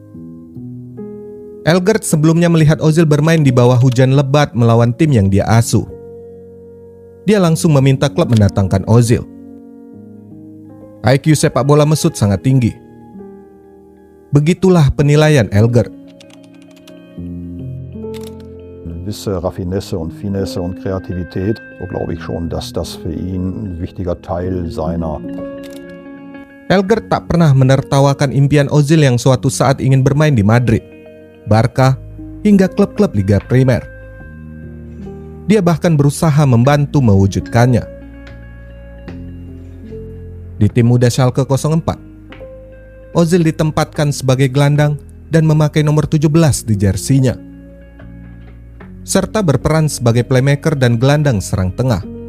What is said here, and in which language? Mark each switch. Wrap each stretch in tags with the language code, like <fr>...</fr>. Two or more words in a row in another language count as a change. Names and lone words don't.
<id>Elgert sebelumnya melihat Ozil bermain di bawah hujan lebat melawan tim yang dia asuh. Dia langsung meminta klub mendatangkan Ozil. IQ sepak bola Mesut sangat tinggi. Begitulah penilaian Elgert.</id> <de>Gewisse Raffinesse und Finesse und Kreativität, so glaube ich schon, dass das für ihn ein wichtiger Teil seiner.</de> <id>Elgert tak pernah menertawakan impian Ozil yang suatu saat ingin bermain di Madrid, Barca, hingga klub-klub Liga Primer. Dia bahkan berusaha membantu mewujudkannya. Di tim muda Schalke 04, Ozil ditempatkan sebagai gelandang dan memakai nomor 17 di jersinya, serta berperan sebagai playmaker dan gelandang serang tengah.</id>